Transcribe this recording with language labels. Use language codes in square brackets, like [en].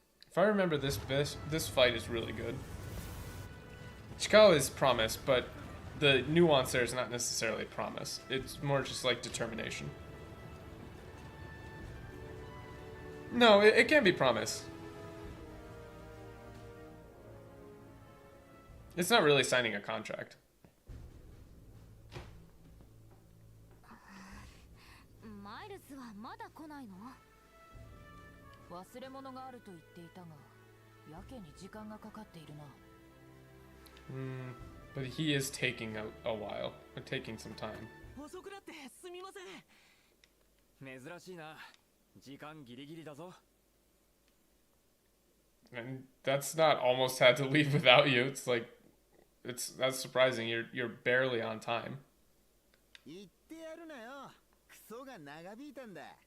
[en] If I remember, this fight is really good. Chikao is promise, but the nuance there is not necessarily promise. It's more just like determination. No, it can be promise. It's not really signing a contract. [ja] マイルスはまだ来ないの？忘れ物があると言っていたが、やけに時間がかかっているな。 [en] But he is taking a while, or taking some time. [ja] 遅くなってすみません。珍しいな。時間ギリギリだぞ。 [en] And that's not almost had to leave without you. It's like, that's surprising. You're barely on time. [ja] 言ってやるなよ。クソが長引いたんだ。